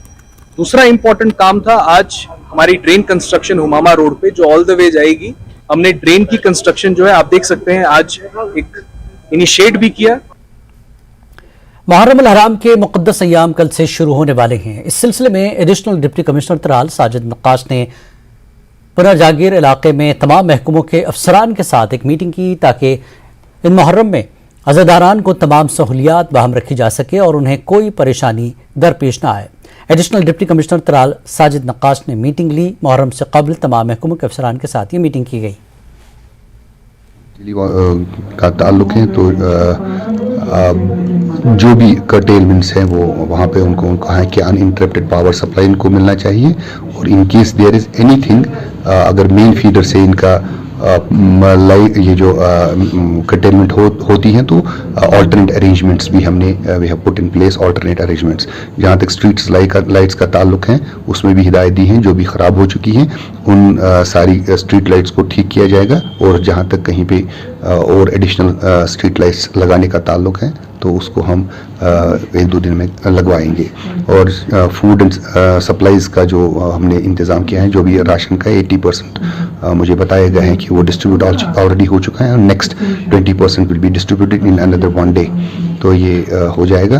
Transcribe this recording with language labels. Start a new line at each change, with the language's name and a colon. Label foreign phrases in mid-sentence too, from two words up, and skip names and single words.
Urdu: دوسرا امپورٹنٹ کام تھا آج ہماری
English: drain construction
Urdu: ہمامہ روڈ پہ جو
English: all the way
Urdu: جائے گی۔ ہم نے ڈرین کی کنسٹرکشن جو ہے آپ دیکھ سکتے ہیں آج ایک انیشیٹ بھی کیا۔ محرم الحرام کے مقدس ایام کل سے شروع ہونے والے ہیں۔ اس سلسلے میں ایڈیشنل ڈپٹی کمشنر ترال ساجد نقاش نے پنر جاگیر علاقے میں تمام محکموں کے افسران کے ساتھ ایک میٹنگ کی تاکہ ان محرم میں عزاداران کو تمام سہولیات باہم رکھی جا سکے اور انہیں کوئی پریشانی درپیش نہ آئے۔ ایڈیشنل ڈپٹی کمشنر ترال ساجد نقاش نے میٹنگ لی۔ محرم سے قبل تمام محکموں کے افسران کے ساتھ یہ میٹنگ کی گئی۔ کا تعلق ہے تو جو بھی کرٹیلمنٹس ہیں وہ وہاں پہ ان کو کہا ہے کہ
English: uninterrupted power supply
Urdu: ان کو ملنا چاہیے، اور
English: in case there is anything
Urdu: اگر
English: main feeder
Urdu: سے ان کا یہ جو کرٹیلمنٹ ہوتی ہیں تو
English: alternate arrangements
Urdu: بھی ہم نے
English: we have put in place alternate arrangements.
Urdu: جہاں تک
English: streets lights
Urdu: کا تعلق ہے اس میں بھی ہدایت دی ہیں جو بھی خراب ہو چکی ہیں ان ساری
English: street lights
Urdu: کو ٹھیک کیا جائے گا، اور جہاں تک کہیں پہ اور
English: additional street lights
Urdu: لگانے کا تعلق ہے تو اس کو ہم 1-2 دن میں لگوائیں گے. اور
English: food and supplies
Urdu: کا جو ہم نے انتظام کیا ہے، جو بھی راشن کا 80% مجھے بتایا گیا ہے کہ وہ
English: distribute already
Urdu: ہو چکا ہے، اور
English: next 20% will be distributed in another 1 day,
Urdu: تو یہ ہو جائے گا.